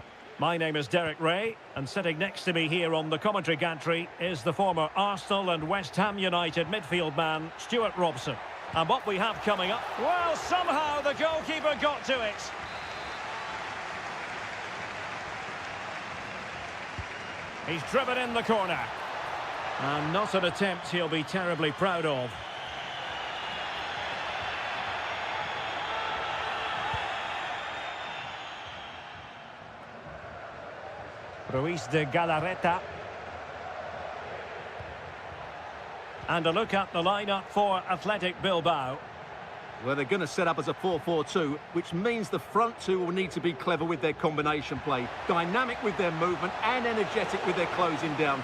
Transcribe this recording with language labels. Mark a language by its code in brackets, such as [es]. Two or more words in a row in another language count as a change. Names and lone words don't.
[en] My name is Derek Ray, and sitting next to me here on the commentary gantry is the former Arsenal and West Ham United midfield man, Stuart Robson. And what we have coming up, well, somehow the goalkeeper got to it. He's driven in the corner. And not an attempt he'll be terribly proud of. Ruiz de Galarreta. And a look at the lineup for Athletic Bilbao. Well, they're going to set up as a 4-4-2, which means the front two will need to be clever with their combination play, dynamic with their movement and energetic with their closing down.